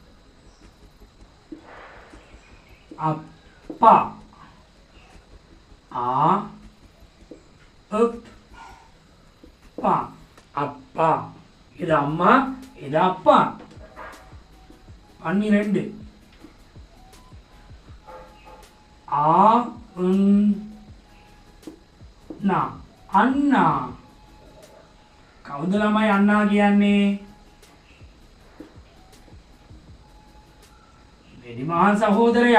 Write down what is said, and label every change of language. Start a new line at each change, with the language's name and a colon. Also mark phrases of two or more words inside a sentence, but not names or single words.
Tamil: අප්පා அப்பா அப்பா. இது அம்மா, இது அப்பா. 12 අන්නා.
Sinhala: කවුද ළමයි අන්නා කියන්නේ? වැඩිමහල් සහෝදරයා.